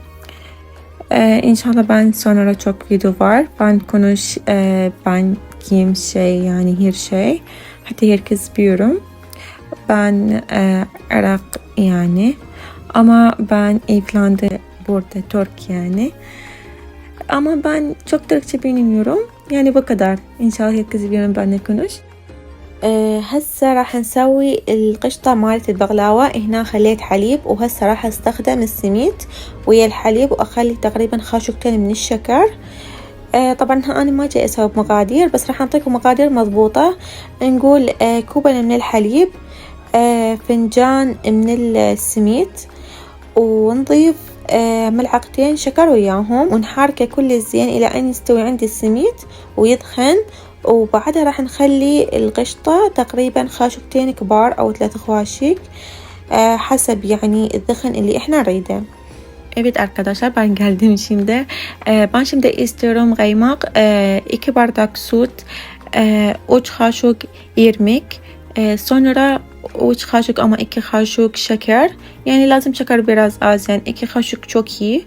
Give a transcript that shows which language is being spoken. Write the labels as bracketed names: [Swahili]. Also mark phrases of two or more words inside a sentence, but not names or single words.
[Turkish] İnşallah ben sonra çok video var, ben konuş, ben kim şey, yani her şey, hatta herkes biliyorum. Ben Irak yani, ama ben evlendi burada Türkiye yani. Ama ben çok Türkçe bilmiyorum. يعني bu kadar. İnşallah herkes biliyorum ben ne konuş. [Arabic] هسه راح نسوي القشطة مالت البغلاوة. هنا خليت حليب، وهسه راح استخدم السميد ويا الحليب، واخلي تقريبا خاشوقتين من الشكر. طبعا انا ما جاي اسوي مقادير، بس راح اعطيكم مقادير مضبوطة. نقول كوبا من الحليب، فنجان من السميد، ونضيف ملعقتين شكر وياهم، ونحركه كل زين الى ان يستوي عندي السميد ويدخن. وبعدها راح نخلي القشطة تقريبا خاشوقتين كبار او 3 خاشق، حسب yani الدخن اللي احنا نريده. [Turkish] Evet arkadaşlar, ben geldim şimdi. Ben şimdi istiyorum kaymak, 2 bardak süt, 3 kaşık irmik, sonra 3 kaşık ama 2 kaşık şeker. Yani lazım şeker biraz az, yani 2 kaşık çok iyi.